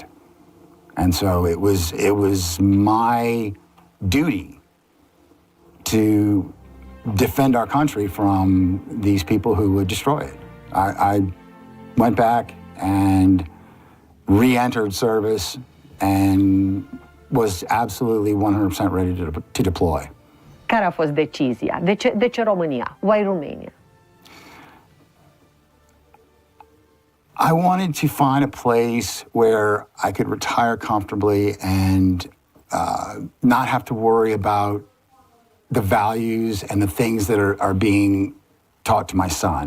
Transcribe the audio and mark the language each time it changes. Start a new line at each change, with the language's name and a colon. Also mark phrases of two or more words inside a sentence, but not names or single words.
English: And so it was my duty to defend our country from these people who would destroy it. I went back and re-entered service and was absolutely 100% ready to deploy.
Romanian: Care a fost decizia? De ce România?
English: Why Romania? I wanted to find a place where I could retire comfortably and not have to worry about the values and the things that are being taught to my son.